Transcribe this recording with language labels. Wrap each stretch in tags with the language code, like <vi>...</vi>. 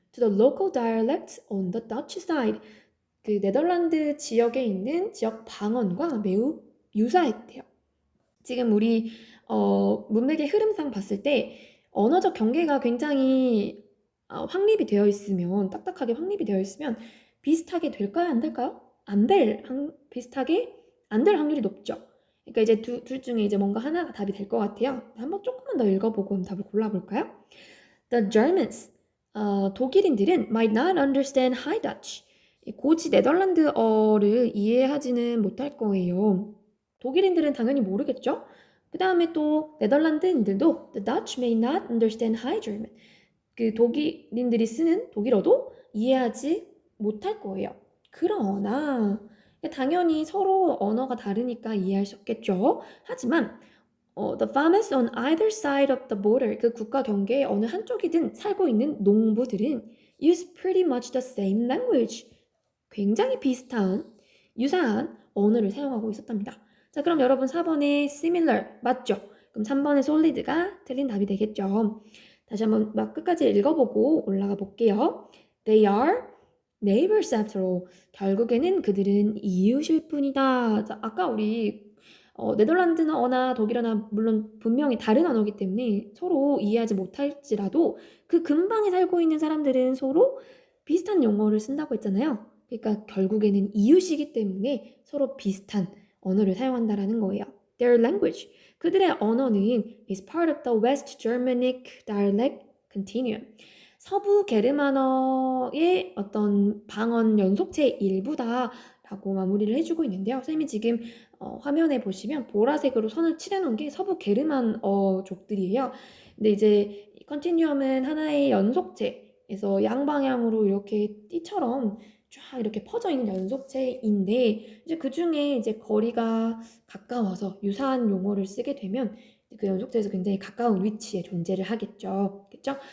<en>to the local dialect on the Dutch side.</en> <ko>그 네덜란드 지역에 있는 지역 방언과 매우 유사했대요. 지금 우리 문맥의 흐름상 봤을 때 언어적 경계가 굉장히 확립이 되어 있으면 딱딱하게 확립이 되어 있으면 비슷하게 될까요? 안 될까요? 비슷하게 안 될 확률이 높죠. 그러니까 이제 둘 중에 이제 뭔가 하나가 답이 될 것 같아요. 한번 조금만 더 읽어보고 답을 골라볼까요?</ko> <en>The Germans,</en> <ko>독일인들은</ko> <en>might not understand High Dutch.</en> <ko>고지 네덜란드어를 이해하지는 못할 거예요. 독일인들은 당연히 모르겠죠. 그 다음에 또 네덜란드인들도</ko> <en>the Dutch may not understand High German.</en> <ko>그 독일인들이 쓰는 독일어도 이해하지 못할 거예요. 그러나 당연히 서로 언어가 다르니까 이해할 수 없겠죠. 하지만</ko> <en>the farmers on either side of the border,</en> <ko>그 국가 경계의 어느 한쪽이든 살고 있는 농부들은</ko> <en>use pretty much the same language.</en> <ko>굉장히 비슷한, 유사한 언어를 사용하고 있었답니다. 자, 그럼 여러분 4번의 similar 맞죠? 그럼 3번의 solid가 틀린 답이 되겠죠. 다시 한번 막 끝까지 읽어보고 올라가 볼게요.</ko> <en>They are neighbors after all.</en> <ko>결국에는 그들은 이웃일 뿐이다. 자, 아까 우리 네덜란드어나 독일어나 물론 분명히 다른 언어이기 때문에 서로 이해하지 못할지라도 그 근방에 살고 있는 사람들은 서로 비슷한 용어를 쓴다고 했잖아요. 그러니까 결국에는 이웃이기 때문에 서로 비슷한 언어를 사용한다라는 거예요.</ko> <en>Their language.</en> <ko>그들의 언어는</ko> <en>is part of the West Germanic dialect continuum.</en> <ko>서부 게르만어의 어떤 방언 연속체의 일부다라고 마무리를 해주고 있는데요. 선생님이 지금 화면에 보시면 보라색으로 선을 칠해놓은 게 서부 게르만어족들이에요. 근데 이제 컨티뉴엄은 하나의 연속체에서 양방향으로 이렇게 띠처럼 쫙 이렇게 퍼져 있는 연속체인데 이제 그 중에 이제 거리가 가까워서 유사한 용어를 쓰게 되면 그 연속체에서 굉장히 가까운 위치에 존재를 하겠죠. 그렇죠?</ko>